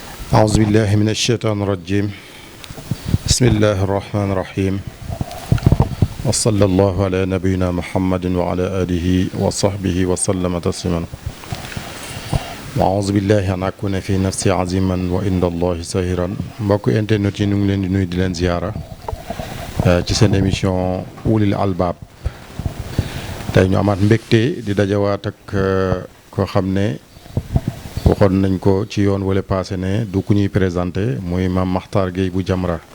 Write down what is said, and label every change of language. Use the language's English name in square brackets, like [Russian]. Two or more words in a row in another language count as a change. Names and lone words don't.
[Arabic] أعوذ بالله من الشيطان الرجيم بسم الله الرحمن الرحيم وصلى الله على نبينا محمد وعلى آله وصحبه وسلم تسليما وأعوذ بالله أن أكون في نفسي عظيما وعند الله سهيرا [Wolof] mbokk internet yi ñu ngi leen di nuyu di leen ziyaara ci seen émission Ulil Albab tey ñu amaat mbégte di dajawaat ak koo xam ne waxoon nañ ko ci yoon wala passé ne du ku ñuy présenté muy Mame Makhtar Gueye bu Jamra